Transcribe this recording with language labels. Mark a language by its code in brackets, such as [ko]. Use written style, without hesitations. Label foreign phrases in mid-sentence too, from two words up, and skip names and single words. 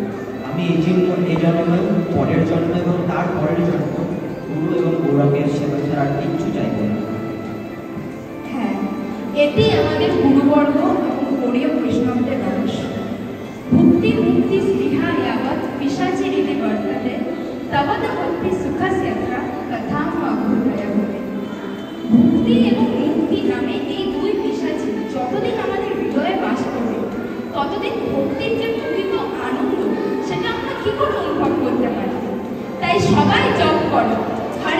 [bn] আমি এই জন্মে, পরের জন্ম এবং তার পরের জন্ম গুরু এবং গৌরবের সেবা ছাড়া আর কিচ্ছু চাইব না। হ্যাঁ, এটি আমাদের গুরুবর্গ এবং গৌড়ীয় বৈষ্ণবদের রহস্য। [sa] ভক্তি মুক্তি স্পৃহা यावत् पिशाचिनी वर्तते तवद भक्ति सुखस्यत्र कथां अभूतया भवे। [bn] ভক্তি এবং মুক্তি নামে এই দুই পিশাচি যতদিন আমাদের হৃদয়ে বাস করবে, ততদিন ভক্তির যে প্রকৃত আনন্দ সেটা আমরা কি করে অনুভব করতে পারি? তাই সবাই জপ করো।